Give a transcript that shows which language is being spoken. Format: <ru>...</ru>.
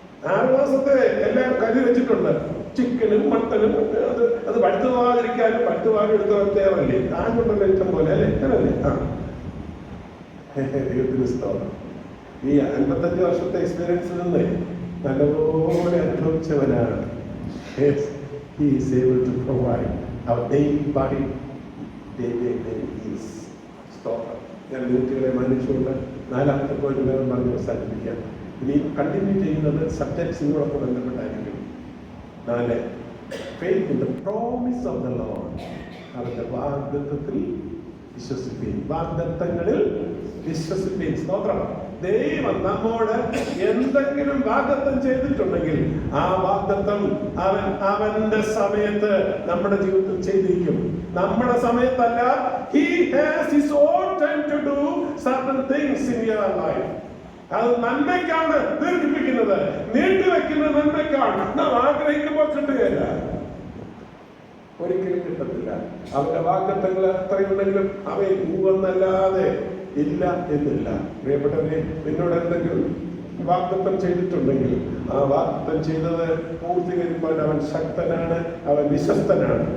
<ml>6 മാസത്തെ എല്ലാം കരുതി വെച്ചിട്ടുണ്ട്. ചിക്കനും മട്ടനും അത് പഴുത്തു പോകാതിരിക്കാനും പഴുത്തു പോകാൻ എടുത്ത പ്രത്യേകമല്ലേ, ആൺകൊണ്ടല്ലേ ഇഷ്ടം പോലെ അല്ലേ, അങ്ങനല്ലേ? ദൈവത്തിന് സ്തോത്രം. ഈ 55 വർഷത്തെ എക്സ്പീരിയൻസിൽ നിന്ന് നല്ലപോലെ അനുഭവിച്ചവനാണ്</ml> <en>Yes, He is able to provide our daily body daily needs.</en> <ml>സ്തോത്രം. ഞാൻ മിനിറ്റുകളെ മാനിച്ചുകൊണ്ട് 4ാമത്തെ പോയിന്റ് വേഗം പറഞ്ഞ് അവസാനിപ്പിക്കാം. ഇനി കണ്ടിന്യൂ ചെയ്യുന്നത് സബ്ജക്ട്സിനോടൊക്കെ ബന്ധപ്പെട്ടായിരിക്കും.</ml> <en>4, faith in the promise of the Lord.</en> <ml>അവന്റെ വാഗ്ദത്തത്തിൽ വിശ്വസിപ്പീൻ. വാഗ്ദത്തങ്ങളിൽ വിശ്വസിപ്പീൻ. സ്തോത്രം. ദൈവം നമ്മോട് എന്തെങ്കിലും വാഗ്ദത്തം ചെയ്തിട്ടുണ്ടെങ്കിൽ ആ വാഗ്ദത്തം അവന്റെ സമയത്ത് നമ്മുടെ ജീവിതത്തിൽ ചെയ്തിരിക്കും. നമ്മുടെ സമയത്തല്ല.</ml> <en>He has his own time to do certain things in your life.</en> <ml>അത് നന്മയ്ക്കാണ് ദീർഘിപ്പിക്കുന്നത്, നീട്ടിവെക്കുന്നത് നന്മയ്ക്കാണ്. നാം ആഗ്രഹിക്കുമ്പോൾ കിട്ടുകയില്ല, ഒരിക്കലും കിട്ടത്തില്ല. അവന്റെ വാഗ്ദത്തങ്ങൾ എത്രയുണ്ടെങ്കിലും അവയെ പൂവെന്നല്ലാതെ ഇല്ല എന്നില്ല. പ്രിയപ്പെട്ടവരെ, നിന്നോട് എന്തെങ്കിലും വാഗ്ദത്തം ചെയ്തിട്ടുണ്ടെങ്കിൽ ആ വാഗ്ദത്തം ചെയ്തത് പൂർത്തീകരിക്കാൻ അവൻ ശക്തനാണ്, അവൻ വിശ്വസ്തനാണ്.</ml>